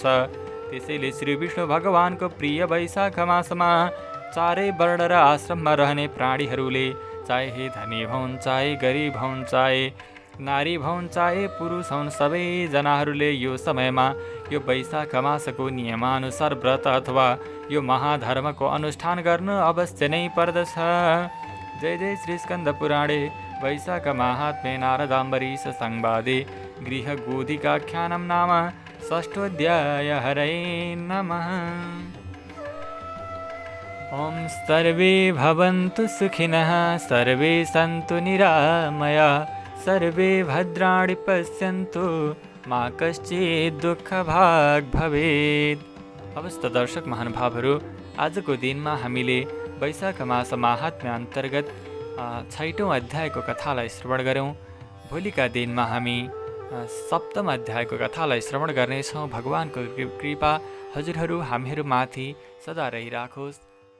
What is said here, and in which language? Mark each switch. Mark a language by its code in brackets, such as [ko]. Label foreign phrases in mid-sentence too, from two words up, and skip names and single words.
[ne] त्यसैले श्री विष्णु भगवानको प्रिय वैशाख मासमा चारै वर्ण र आश्रममा रहने प्राणीहरूले, चाहे धनी भउन्, चाहे गरिब हुन्, चाहे नारी भउन्, चाहे पुरुष हुन्, सबैजनाहरूले यो समयमा यो वैशाख मासको नियमानुसार व्रत अथवा यो महाधर्मको अनुष्ठान गर्नु अवश्य नै पर्दछ। [sa] जय जय श्री स्कन्द पुराणे वैशाख माहात्म्ये नारदाम्बरीश संवादे गृहगोधिकाख्यानं नाम षष्ठोऽध्याय। हरे नमः। ॐ सर्वे भवन्तु सुखिनः, सर्वे सन्तु निरामयाः, सर्वे भद्राणि पश्यन्तु, मा कश्चित् दुःखभाग् भवेत्। [ne] अवस्थ दर्शक महानुभावहरू, आजको दिनमा हामीले वैशाख मास माहात्म्य अन्तर्गत 6औं अध्यायको कथालाई श्रवण गऱ्यौँ। भोलिका दिनमा हामी 7औं अध्यायको कथालाई श्रवण गर्नेछौँ। भगवानको कृपा हजुरहरू हामीहरूमाथि सदा रहिराखोस्।